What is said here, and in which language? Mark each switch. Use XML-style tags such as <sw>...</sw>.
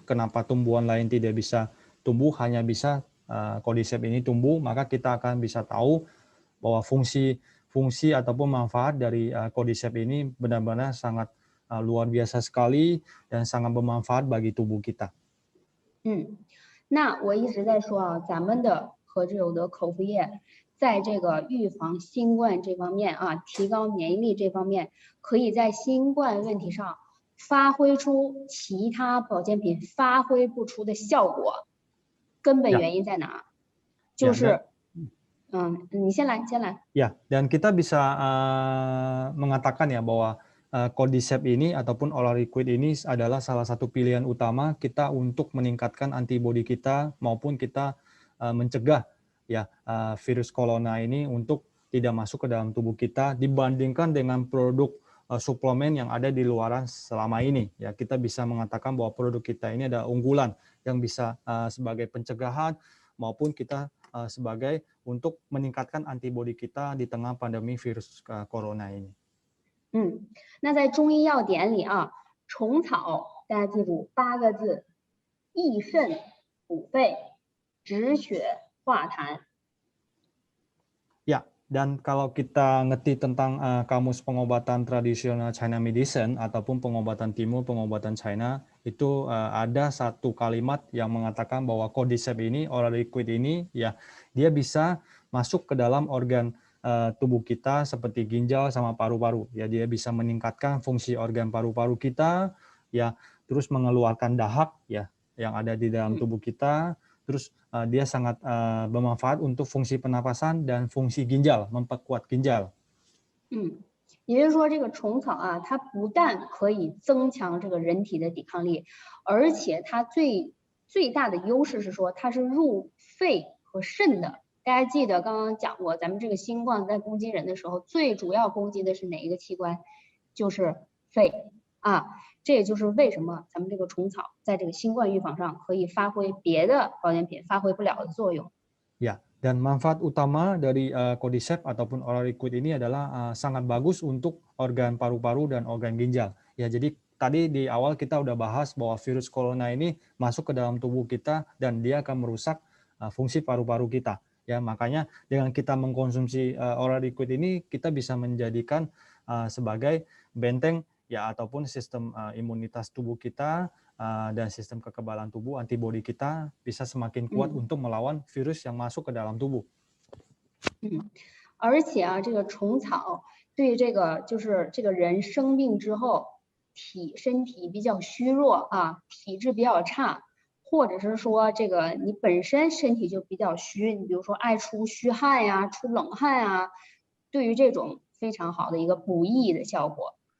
<id>Kenapa tumbuhan lain tidak bisa tumbuh, hanya bisa Cordyceps ini tumbuh, maka kita akan bisa tahu bahwa fungsi ataupun manfaat dari Cordyceps ini benar-benar sangat luar biasa sekali dan sangat bermanfaat bagi tubuh kita.</id> <zh>那我一直在说啊，咱们的和志友的口服液在这个预防新冠这方面啊，提高免疫力这方面，可以在新冠问题上发挥出其他保健品发挥不出的效果。根本原因在哪？就是你先来。</zh> <id>Ya, dan kita bisa mengatakan ya bahwa Cordyceps ini ataupun Oral Liquid ini adalah salah satu pilihan utama kita untuk meningkatkan antibodi kita maupun kita mencegah ya virus corona ini untuk tidak masuk ke dalam tubuh kita dibandingkan dengan produk suplemen yang ada di luaran selama ini. Ya, kita bisa mengatakan bahwa produk kita ini ada unggulan yang bisa sebagai pencegahan maupun kita sebagai untuk meningkatkan antibodi kita di tengah pandemi virus corona ini.</id> <zh>那在中医药典里啊，虫草大家记住8个字：益肾、补肺、止血、化痰。</zh> <id>Ya, dan kalau kita ngerti tentang kamus pengobatan tradisional China Medicine ataupun pengobatan timur, pengobatan China, itu ada satu kalimat yang mengatakan bahwa Cordyceps ini, Oral Liquid ini, ya dia bisa masuk ke dalam organ tubuh kita seperti ginjal sama paru-paru. Ya, dia bisa meningkatkan fungsi organ paru-paru kita, ya, terus mengeluarkan dahak ya yang ada di dalam tubuh kita. Terus dia sangat bermanfaat untuk fungsi pernapasan dan fungsi ginjal, memperkuat ginjal.</id> <zh>也就是说，这个虫草啊，它不但可以增强这个人体的抵抗力，而且它最大的优势是说，它是入肺和肾的。大家记得刚刚讲过，咱们这个新冠在攻击人的时候，最主要攻击的是哪一个器官？就是肺啊。这也就是为什么咱们这个虫草在这个新冠预防上可以发挥别的保健品发挥不了的作用。</zh> <id>Ya, dan manfaat utama dari Cordyceps ataupun Oral Liquid ini adalah sangat bagus untuk organ paru-paru dan organ ginjal. Ya, jadi tadi di awal kita udah bahas bahwa virus corona ini masuk ke dalam tubuh kita dan dia akan merusak fungsi paru-paru kita. Ya, makanya dengan kita mengkonsumsi Oral Liquid ini kita bisa menjadikan sebagai benteng ya ataupun sistem imunitas tubuh kita dan sistem kekebalan tubuh, antibodi kita bisa semakin kuat untuk melawan virus yang masuk ke dalam tubuh.</id> <zh>而且啊，这个虫草对这个就是这个人生病之后身体比较虚弱啊，体质比较差，或者是说这个你本身身体就比较虚，你比如说爱出虚汗呀、出冷汗啊，对于这种非常好的一个补益的效果。</zh>